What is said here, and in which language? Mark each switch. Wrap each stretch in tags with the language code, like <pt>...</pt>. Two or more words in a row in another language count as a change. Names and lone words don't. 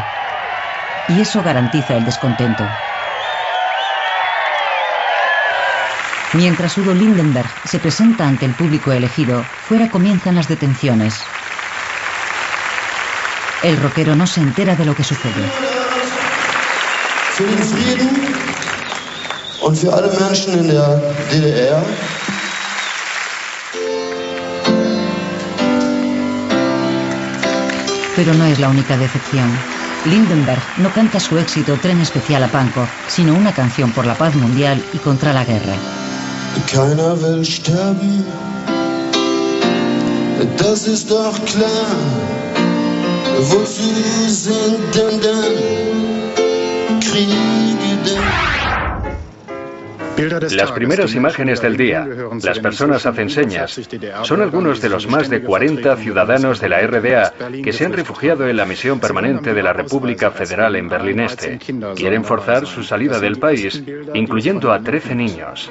<es>Y eso garantiza el descontento. Mientras Udo Lindenberg se presenta ante el público elegido, fuera comienzan las detenciones. El rockero no se entera de lo que sucede.</es> <de>Für den Frieden und für alle Menschen in der DDR.</de> <es>Pero no es la única decepción. Lindenberg no canta su éxito Tren especial a Pankow, sino una canción por la paz mundial y contra la guerra.</es> <de>Keiner will sterben, das ist doch klar. Wozu sind denn Kriege denn?</de> <es>Las primeras imágenes del día, las personas hacen señas. Son algunos de los más de 40 ciudadanos de la RDA que se han refugiado en la misión permanente de la República Federal en Berlín Este. Quieren forzar su salida del país, incluyendo a 13 niños.</es>